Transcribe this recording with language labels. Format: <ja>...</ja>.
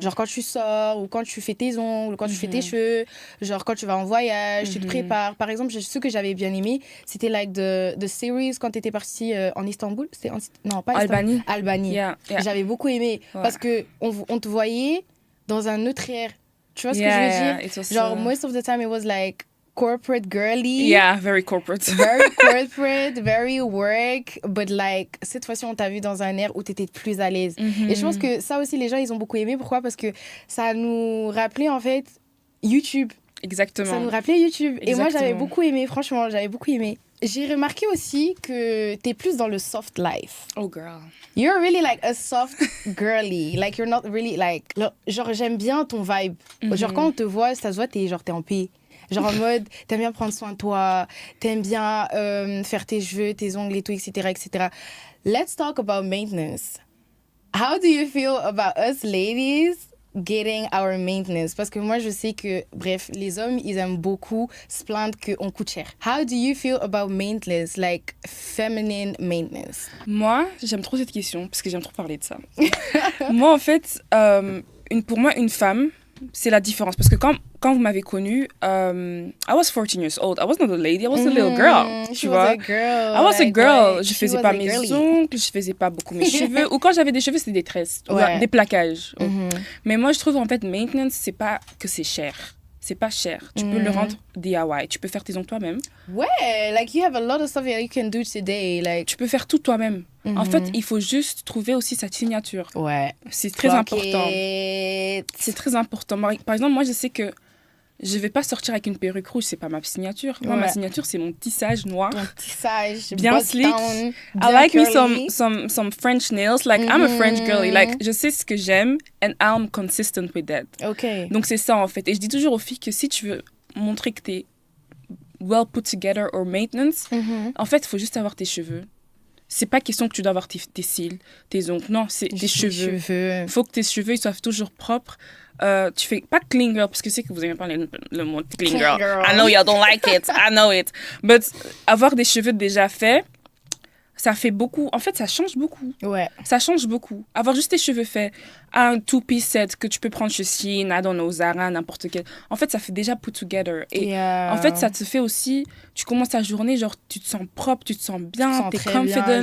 <fr>Genre quand tu sors, ou quand tu fais tes ongles, ou quand tu fais tes cheveux. Genre quand tu vas en voyage, tu te prépares. Par exemple, ce que j'avais bien aimé, c'était</fr> <en>like the series</en> <fr>quand tu étais partie en Istanbul. C'était non, pas Albanie. Istanbul. Albanie.</fr> <en>Yeah.</en> <fr>J'avais beaucoup aimé. Ouais. Parce qu'on te voyait dans un autre air. Tu vois ce que je veux dire?</fr> <en>It was, Genre, most of the time, it was like corporate girly. Yeah, very corporate. Very corporate, very work, but like,</en> <fr>cette fois-ci, on t'a vu dans un air où t'étais plus à l'aise. Et je pense que ça aussi, les gens, ils ont beaucoup aimé. Pourquoi? Parce que ça nous rappelait, en fait, YouTube. Exactement. Ça nous rappelait YouTube. Et moi, j'avais Exactement. beaucoup aimé, franchement, j'avais beaucoup aimé. J'ai remarqué aussi que t'es plus dans le soft life.</fr> <en>Oh, girl. You're really like a soft girly. Like, you're not really like...</en> <fr>Genre, j'aime bien ton vibe. Genre, quand on te voit, ça se voit, t'es en paix. Genre en mode, t'aimes bien prendre soin de toi, t'aimes bien faire tes cheveux, tes ongles et tout, etc., etc.</fr> <en>Let's talk about maintenance. How do you feel about us ladies getting our maintenance?</en> <fr>Parce que moi, je sais que, bref, les hommes, ils aiment beaucoup se plaindre qu'on coûte cher.</fr> <en>How do you feel about maintenance, like feminine maintenance?</en> <fr>Moi, j'aime trop cette question parce que j'aime trop parler de ça. Moi, en fait, pour moi, une femme, c'est la différence. Parce que quand vous m'avez connue,</fr> <en>I was 14 years old. I was not a lady, I was a little girl.</en> <fr>Tu vois?</fr> <en>I was a girl.</en> <fr>Je faisais pas mes ongles, je faisais pas beaucoup mes cheveux. Ou quand j'avais des cheveux, c'était des tresses, ou des plaquages. Mais moi, je trouve en fait, maintenance, c'est pas que c'est cher. C'est pas cher. Tu peux le rendre DIY. Tu peux faire tes ongles toi-même.</fr> <en>Ouais, like you have a lot of stuff that you can do today. Like...</en> <fr>Tu peux faire tout toi-même. En fait, il faut juste trouver aussi sa signature. Ouais. C'est très important. C'est très important. Par exemple, moi, je sais que je vais pas sortir avec une perruque rouge, c'est pas ma signature. Moi, ma signature, c'est mon tissage noir. Mon tissage, bien slick. Down, bien</fr> <en>I like curly. me some French nails. Like, I'm a French girly. Like,</en> <fr>je sais ce que j'aime</fr> <en>and I'm consistent with that. Ok.</en> <fr>Donc, c'est ça, en fait. Et je dis toujours aux filles que si tu veux montrer que t'es</fr> <en>well put together</en> <fr>or maintenance, en fait, il faut juste avoir tes cheveux. C'est pas question que tu dois avoir tes cils, tes ongles. Non, c'est tes cheveux. Il faut que tes cheveux ils soient toujours propres. Tu fais pas clean girl, parce que c'est que vous aimez pas le mot clean girl.</fr> <en>I know you don't like it. I know it.</en> <fr>But avoir des cheveux déjà faits, ça fait beaucoup. En fait, ça change beaucoup. Ouais. Ça change beaucoup. Avoir juste tes cheveux faits, un two-piece set que tu peux prendre chez Shein,</fr> <en>I don't know,</en> <fr>Zara, n'importe quel. En fait, ça fait déjà put together. Et en fait, ça te fait aussi, tu commences ta journée, genre, tu te sens propre, tu te sens bien, t'es confident.</fr>